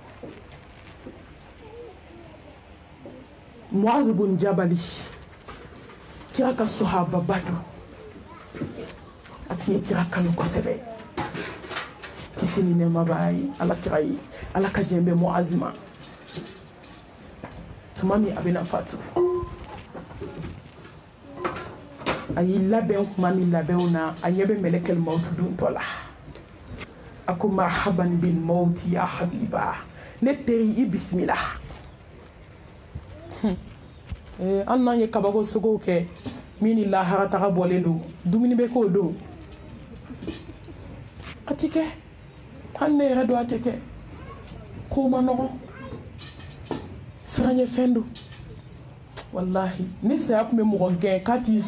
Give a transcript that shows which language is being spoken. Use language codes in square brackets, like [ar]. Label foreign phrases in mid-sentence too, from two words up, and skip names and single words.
[bm] Mu'adh bin Jabali kira ka sahaba bado a tun ye kira kanu kosɛbɛ kisi ni nɛɛma b'a ye ala kira ye ala ka jɛn bɛ Mu'adh ma tuma min a bɛna fatu a y'i labɛn kuma min labɛnw na a ɲɛ bɛ mɛlɛkɛl mawtu dontɔ la a ko [ar] مرحبا بالموت يا حبيبا [bm] ne teri i bisimila an n'an ye kabako sogow kɛ min ni lahara taga bɔlen don dumuni bɛ k'o don a tɛ kɛ hali ne yɛrɛ don a tɛ kɛ kow ma nɔgɔn siranɲɛfɛn don walahi ni saya tun bɛ mɔgɔ gɛn k'a t'i